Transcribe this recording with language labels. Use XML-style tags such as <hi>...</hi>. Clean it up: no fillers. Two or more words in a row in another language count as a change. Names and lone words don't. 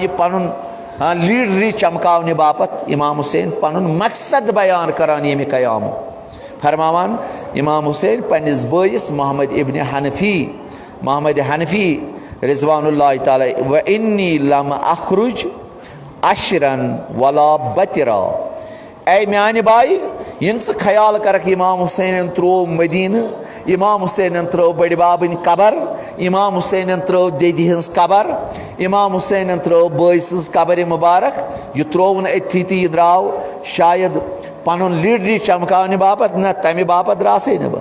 <ks>यह पन लीडरी चमकावने बापत इमाम हुसैन पन मकसद बयान करान ये कयाम फरमावान इमाम हुसैन पन्निस बयस मोहम्मद इब्न हनफी रिजवानुल्लाह ताला</ks> <ar>وإني لم أخرج أشرا ولا بطرا</ar> <ks>ऐ म्यान बाय इन ख्याल कर इमाम हुसैन त्रो मदीन इमाम हुसैन त्रो बड़ बाबन कबर इमाम हुसैन त्रो दीदी हज कबर इमाम हुसैन त्रो बयस कबर मुबारक यह त्रोवन अथी तो यह द्राव शायद पन लीडरी चमकाने बापत न तमे बापत द्रासे</ks>